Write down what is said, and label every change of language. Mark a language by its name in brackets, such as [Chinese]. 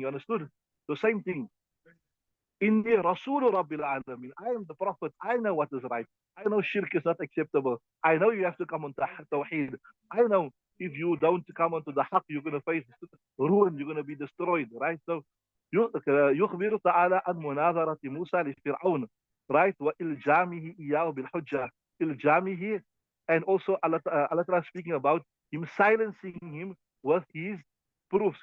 [English] You understood? The same thing. [Arabic] Inni Rasulu Rabbil Alameen. [English] I am the Prophet. I know what is right. I know shirk is not acceptable. I know you have to come on Tawheed. I know if you don't come onto the haqq, you're going to face ruin. You're going to be destroyed, right? [Arabic] So, يخبر تعالى عن مناظرة موسى لفرعون, right? وإلجامه إياه بالحجة. [English] إلجامه, and also Allah Ta'ala speaking about him silencing him with his proofs.